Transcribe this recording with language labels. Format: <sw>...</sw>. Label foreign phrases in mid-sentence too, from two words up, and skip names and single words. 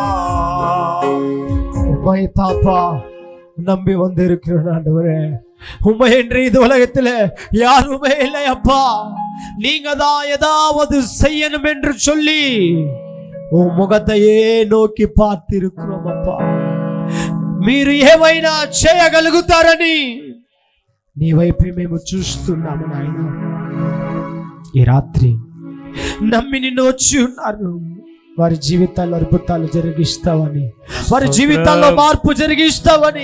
<ta>உம்மை தாப்பா நம்பி வந்திருக்கிறேன் ஆண்டவரே. உம்மை என்று இது உலகத்துல யாருமே இல்லை அப்பா. நீங்க தான் ஏதாவது செய்யணும் என்று சொல்லி உன் முகத்தையே நோக்கி பார்த்திருக்கிறோம் அப்பா.</ta> <te>మీరు ఏమైనా చేయగలుగుతారని నీ వైపే మేము చూస్తున్నాము నాయన. ఈ రాత్రి నమ్మి నిన్ను వచ్చి ఉన్నారు. వారి జీవితాల్లో అద్భుతాలు జరిగిస్తావని, వారి జీవితాల్లో మార్పు జరిగిస్తావని.</te>